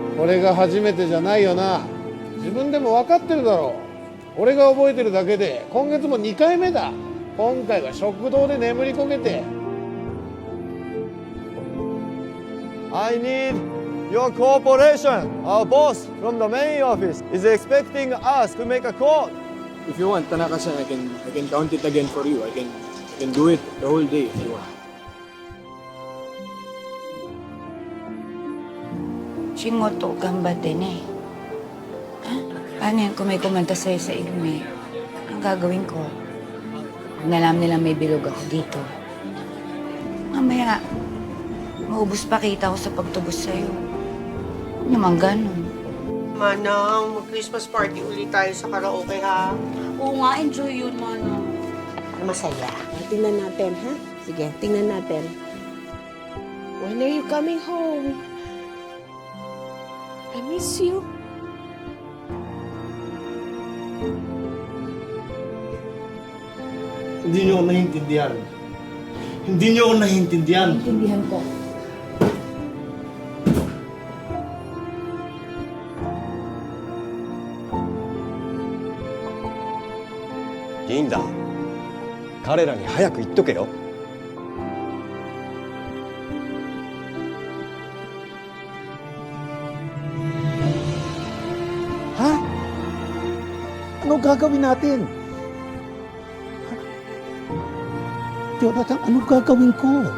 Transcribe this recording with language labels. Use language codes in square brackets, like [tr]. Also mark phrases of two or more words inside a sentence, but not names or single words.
[ja] れが初めてじゃないよな。自分でも分かってるだろう。俺が覚えてるだけで今月も2回目だ。今回は食堂で眠りこけて。 [en] I need your cooperation. Our boss from the main office is expecting us to make a call. If you want, Tanaka-san, I can count it again for you. I can do it the whole day if you want. [tl] Shimoto, gambate na eh. Ha? Paano yan kung may kumanta sa'yo sa ilme? Ang gagawin ko? Pag nalaman nilang may bilog ako dito. Mamaya, maubos pa kita ko sa pagtubos sa'yo. Huwag naman ganun. Manang, mag- [en] Christmas party [tl] ulit tayo sa karaoke, ha? Oo nga, enjoy yun, Manong. Masaya. Tingnan natin, ha? Sige, tingnan natin. [en] When are you coming home? I miss you. [tl] Hindi niyo ako naiintindihan. Hindi niyo ako naiintindihan. Intindihan ko. [ja] いいんだ。彼らに早く言っとけよ。 [tl] Ha? Ano gagawin natin? Jonathan, ano gagawin ko?